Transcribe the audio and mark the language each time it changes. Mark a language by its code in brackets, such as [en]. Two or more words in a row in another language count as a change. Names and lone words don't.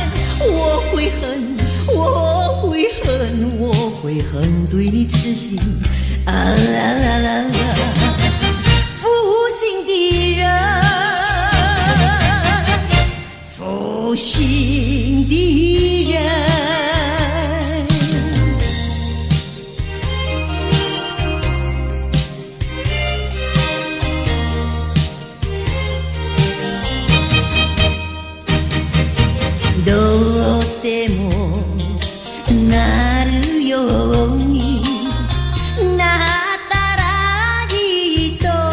[zh] 我会恨，我会恨，我会恨对你痴心啊啦啦啦啦，负心的人，负心的人。 [ja] どうでもなるようになったらいいと